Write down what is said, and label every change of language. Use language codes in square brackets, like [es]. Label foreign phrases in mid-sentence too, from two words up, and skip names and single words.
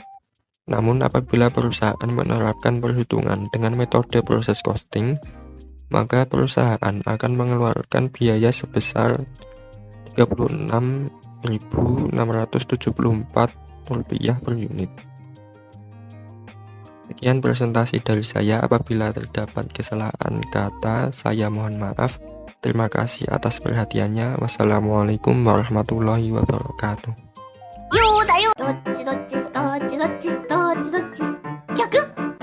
[id] Namun apabila perusahaan menerapkan perhitungan dengan metode proses costing, maka perusahaan akan mengeluarkan biaya sebesar Rp36.674 per unit. Sekian presentasi dari saya. Apabila terdapat kesalahan kata, saya mohon maaf. Terima kasih atas perhatiannya. [ar] والسلام عليكم ورحمة الله وبركاته. よーだよどっちどっちどっちどっちどっちどっち逆